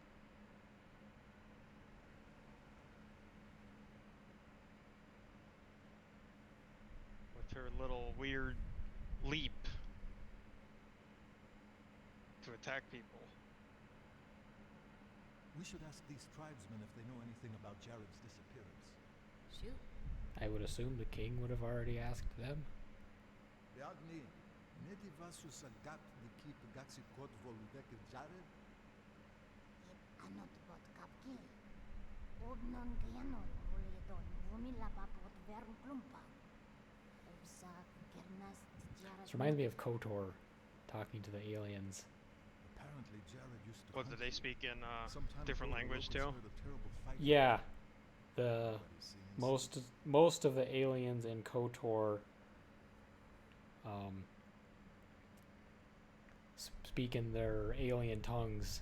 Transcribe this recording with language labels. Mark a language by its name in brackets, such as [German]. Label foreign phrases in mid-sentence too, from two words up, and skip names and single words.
[English] With her little weird leap to attack people. We should ask these tribesmen if they know anything about Jared's disappearance. Shoot. I would assume the king would have already asked them. Beagni, nedi vasus agat de keep gatsikot voludek Jared? Anot bot kapki. Ognon kianol hulidon vumila papot vern klumpa. Obsa kernas Jared. This reminds me of KOTOR talking to the aliens. Apparently Jared used to What, did hunt they here. speak in Some time different ago, the language locals too? heard a terrible fight. Yeah. The Everybody seems- most of the aliens in KOTOR speak in their alien tongues.